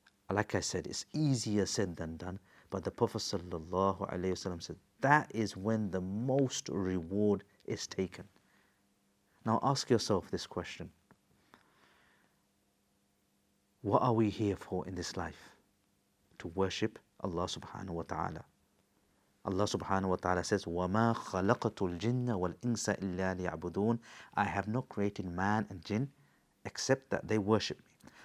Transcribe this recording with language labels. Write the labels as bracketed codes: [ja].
[en] Like I said, it's easier said than done. But the Prophet ﷺ said, that is when the most reward is taken. Now ask yourself this question. What are we here for in this life? To worship Allah subhanahu wa ta'ala. Allah subhanahu wa ta'ala says, [ar] وَمَا خَلَقَتُ الْجِنَّ وَالْإِنسَ إِلَّا لِيَعْبُدُونَ. [en] I have not created man and jinn except that they worship me.